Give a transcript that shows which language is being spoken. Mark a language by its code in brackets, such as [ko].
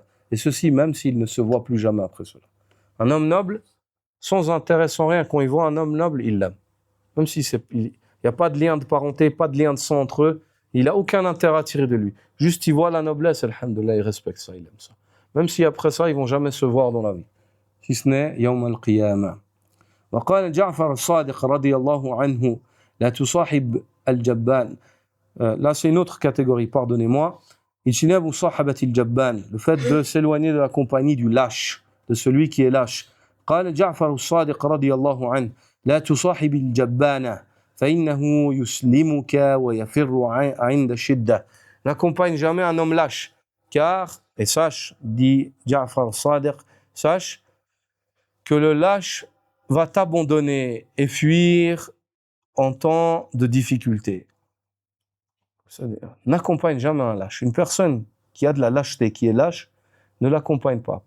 [fr] Et ceci même s'il ne se voit plus jamais après cela. Un homme noble, sans intérêt, sans rien, quand il voit un homme noble, il l'aime. Même si il n'y a pas de lien de parenté, pas de lien de sang entre eux, il n'a aucun intérêt à tirer de lui. Juste il voit la noblesse, alhamdoulilah, il respecte ça, il aime ça. Même si après ça, ils vont jamais se voir dans la vie. Si ce n'est Yawm al-Qiyamah. [ar] وقال جعفر الصادق رضي الله عنه لا تصاحب الجبان. [fr] Là, c'est une autre catégorie, pardonnez-moi. [ar] اجتناب مصاحبة الجبان, [fr] le fait de s'éloigner de la compagnie du lâche, de celui qui est lâche. [ar] قال جعفر الصادق رضي الله عنه لا تصاحب الجبان فإنه يسلمك ويفر عند الشدة. [fr] N'accompagne jamais un homme lâche, car, et sache, dit Ja'far al-Sadiq, sache que le lâche va t'abandonner et fuir en temps de difficulté. N'accompagne jamais un lâche. Une personne qui a de la lâcheté, qui est lâche, ne l'accompagne pas.